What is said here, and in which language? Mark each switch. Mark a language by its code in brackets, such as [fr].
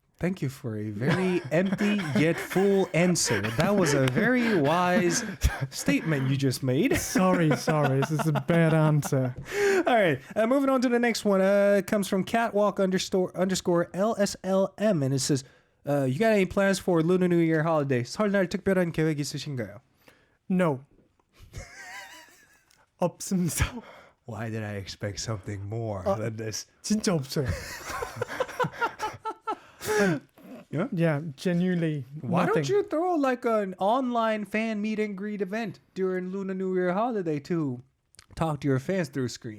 [en] Thank you for a very empty yet full answer. That was a very wise statement you just made. Sorry, this is a bad answer. All right, moving on to the next one. It comes from catwalk underscore LSLM, and it says, you got any plans for Lunar New Year holiday? [ko] 설날 특별한 계획 있으신가요? [en] No. [ko] 없습니다. [en] Why did I expect something more than this? [ko] 진짜 없어요. [en] Yeah? Yeah, genuinely. Why nothing. don't you throw like an online fan meet and greet event during Lunar New Year holiday to talk to your fans through screen?